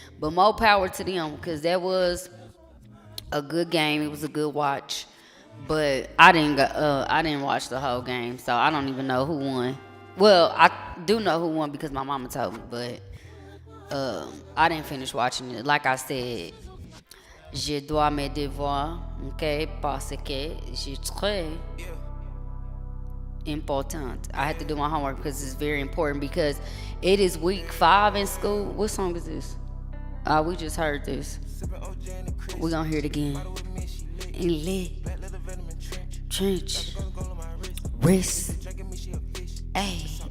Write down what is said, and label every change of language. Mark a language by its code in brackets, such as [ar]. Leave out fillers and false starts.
[en] But more power to them because that was a good game. It was a good watch. But I didn't watch the whole game, so I don't even know who won. Well, I do know who won because my mama told me, but I didn't finish watching it. Like I said, [fr] je dois mes devoirs, okay, parce que c'est très important. [en] I had to do my homework because it's very important because it is week 5 in school. What song is this? We just heard this. We're going to hear it again. In lit, trench, wrist. Hey.